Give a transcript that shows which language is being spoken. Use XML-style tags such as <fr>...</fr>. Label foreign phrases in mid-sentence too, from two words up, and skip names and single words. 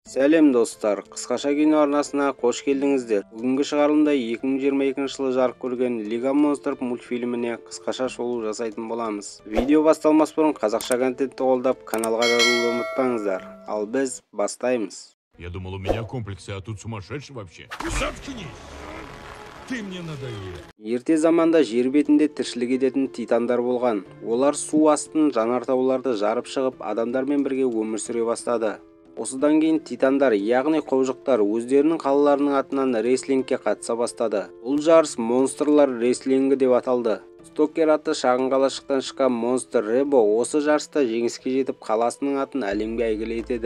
<kk>Сәлем достар, қысқаша кино арнасына қош келдіңіздер. Бүгінгі шығарылымда 2022 жылы жарық көрген Лига монстров мультфильміне қысқаша шолу жасайтын боламыз. Видео басталмас бұрын қазақша контентті қолдап, каналға жазылуды ұмытпаңыздар. Ал біз бастаймыз.</kk> <ru>Я думал, у меня комплексы, а тут сумасшедший вообще. Заткнись! Ты мне надоел.</ru> <kk>Ерте заманда жер бетінде тіршілік ететін титандар болған. Олар су астын жанартауларды жарып шығып, адамдармен бірге өмір сүре бастады. Осыдан кейін титандар, яғни қожықтар өздерінің қалаларының атынан рестлингке қатыса бастады. Бұл жарыс монстрлар рестлингі деп аталды. Стокер атты шағын қалашықтан шыққан монстр Ребо осы жарыста жеңіске жетіп, қаласының атын әлемге әйгілі етеді.</kk>